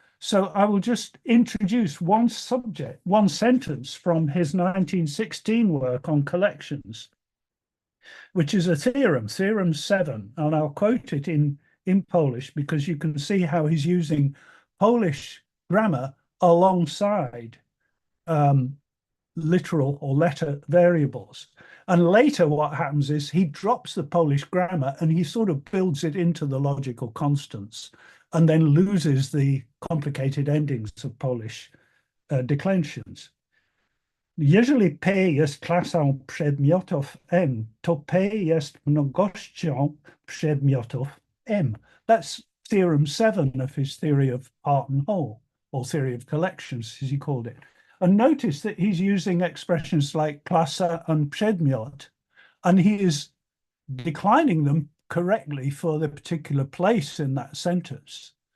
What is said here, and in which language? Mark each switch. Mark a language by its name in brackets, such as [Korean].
[English] So I will just introduce one sentence from his 1916 work on collections, which is a theorem, Theorem 7, and I'll quote it in Polish because you can see how he's using Polish grammar alongside literal or letter variables. And later what happens is he drops the Polish grammar and he sort of builds it into the logical constants and then loses the complicated endings of Polish declensions. [Polish] Jeżeli P jest klasą przedmiotów M, to P jest mnogością przedmiotów M. [English] That's theorem 7 of his theory of part and whole, or theory of collections, as he called it. And notice that he's using expressions like klasa and przedmiot, and he is declining them correctly for the particular place in that sentence.